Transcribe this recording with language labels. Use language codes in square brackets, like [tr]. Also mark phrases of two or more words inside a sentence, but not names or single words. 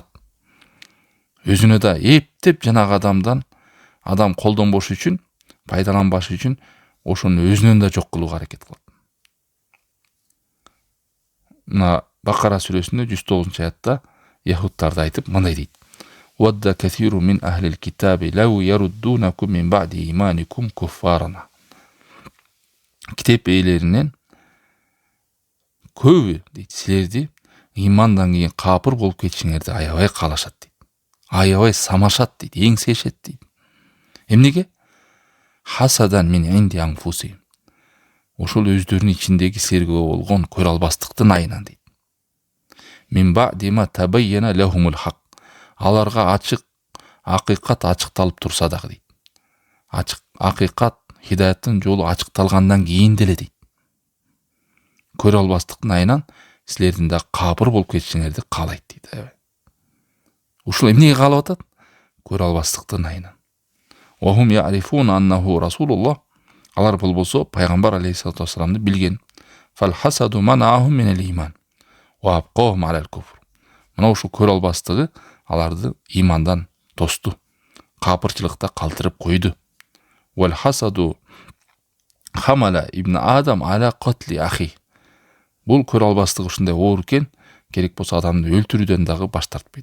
[ky] Өзүнө да эптеп жанагы адамдан адам колдонбош үчүн, пайдаланбаш үчүн ошону өзүнөн да жок кылууга аракет кылат. Мына Бакара сүрөсүндө 109 аятта яһудтарды айтып мындай дейт: [ar] "ودّ كثير من أهل الكتاب لو يردونكم من بعد إيمانكم كفارا." [ky] Китеп ээлеринен көбү дейт, силерди ыймандан кийин капыр болуп кетишиңерди аябай каалашат дейт. Аябай самашат дейт, эңсешет дейт. Эмнеге? [ar] حسدا من عند أنفسهم. [ky] Ошол өздөрүнүн ичиндеги силерге болгон көрө албастыктын айынан дейт. [ar] من بعد ما تبين لهم الحق. [ky] Аларга ачык акыйкат ачыкталып турса дагы дейт. Ачык акыйкат, хидаяттын жолу ачыкталгандан кийин деле дейт. Көрө албастыктын айынан силердин да капыр болуп кетишиңерди каалайт дейт. Ушул эмнеге каалап атат? Көрө албастыктын айынан. [ar] وهم يعرفون أنه رسول الله. [ky] Алар болбосо пайгамбар [ar] عليه الصلاة والسلام [ky] билген. [ar] فالحسد منعهم من الإيمان وأبقاهم على الكفر. [ky] Мына ушул көрө албастыгы аларды имандан тосту, капырчылыкта калтырып койду. [ar] والحسد حمل ابن آدم على قتل أخيه. [ky] Бул көрө албастык ушундай оор экен, керек болсо адамды өлтүрүүдөн дагы баш тартпайт.